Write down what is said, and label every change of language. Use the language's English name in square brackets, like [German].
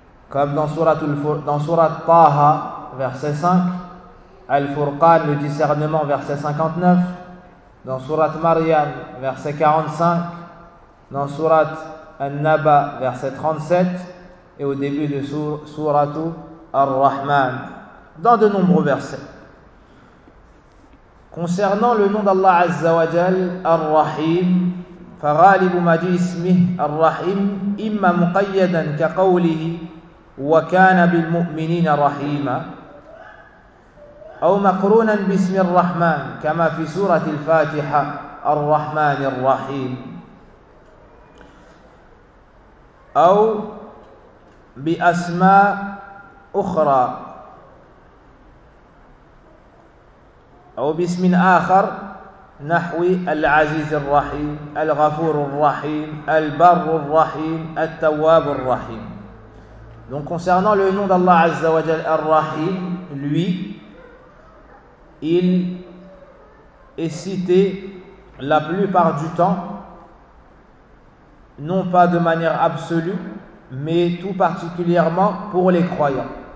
[French] Comme dans Surat Taha, verset 5, Al-Furqan, le discernement, verset 59, dans Surat Maryam, verset 45, dans Surat An-Naba, verset 37, et au début de Suratu Ar-Rahman, dans de nombreux versets. Concernant le nom d'Allah Azza wa Jal, [Arabic] Ar-Rahim, فَغَالِبُ مَجِيسْمِهِ Ar-Rahim, إِمَّا مُقَيَّدًا كَقَوْلِهِ وَكَانَ بِالْمُؤْمِنِينَ رَحِيمًا أَوْ مَقْرُونًا بِاسْمِ الرَّحْمَنِ كَمَا فِي سُورَةِ الْفَاتِحَةِ الرَّحْمَنِ الرَّحِيمِ أو بأسماء أخرى أو باسم آخر نحو العزيز الرحيم الغفور الرحيم البر الرحيم التواب الرحيم. [French] Donc concernant le nom d'Allah Azza wa Jal Ar-Rahim, lui, il est cité la plupart du temps non pas de manière absolue, mais tout particulièrement pour les croyants.